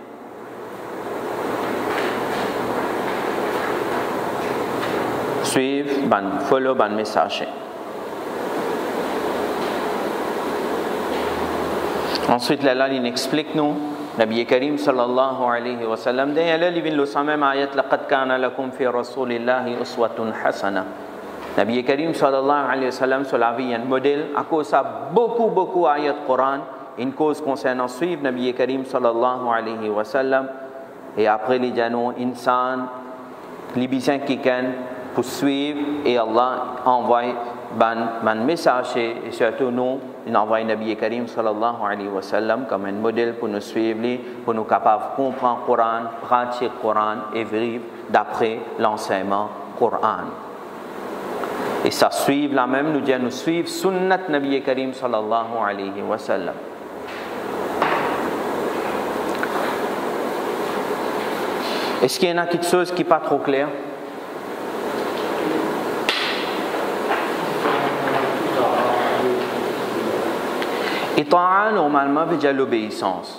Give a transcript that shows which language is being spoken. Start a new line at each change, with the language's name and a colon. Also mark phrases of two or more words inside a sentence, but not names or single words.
French: Suivre, follow, un messager. Ensuite, là, il explique nous,
Arabic: نبي كريم صلى الله عليه وسلم,
French: d'ailleurs, il vient le même ayat,
Arabic: لقد كان لكم في رسول الله أسوة حسنة. نبي كريم صلى الله عليه وسلم,
French: sur la vie, un modèle, à cause ça, beaucoup ayat Coran, une cause concernant suivre
Arabic: نبي كريم صلى الله عليه وسلم,
French: et après les janou, insan, les bisins qui viennent pour suivre, et Allah envoie un message, et surtout nous, il envoie
Arabic: نبي كريم صلى الله عليه وسلم
French: comme un modèle pour nous suivre, pour nous capables de comprendre le Coran, pratiquer le Coran et vivre d'après l'enseignement Coran. Et ça suivre la même, nous dit nous suivre
Arabic: سنة نبي كريم صلى الله عليه وسلم.
French: Est-ce qu'il y en a quelque chose qui n'est pas trop clair? Ita'a, normalement, veut dire l'obéissance.